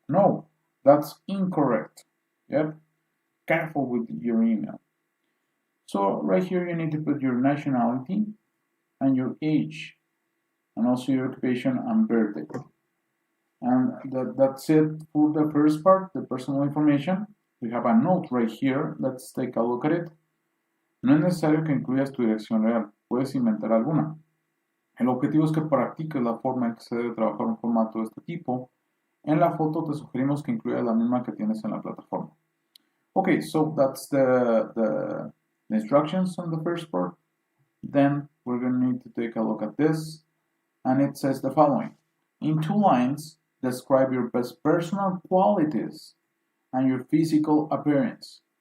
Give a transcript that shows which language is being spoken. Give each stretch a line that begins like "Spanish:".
English: No, that's incorrect. Yep, careful with your email. So right here you need to put your nationality and your age and also your occupation and birthday. And that's it for the first part, the personal information. We have a note right here. Let's take a look at it.
Spanish: No es necesario que incluyas tu dirección real. Puedes inventar alguna. El objetivo es que practiques la forma en que se debe trabajar un formato de este tipo. En la foto te sugerimos que incluyas la misma que tienes en la plataforma.
English: Okay, so that's the instructions on the first part. Then we're going to need to take a look at this. And it says the following. In 2 lines, describe your best personal qualities and your physical appearance.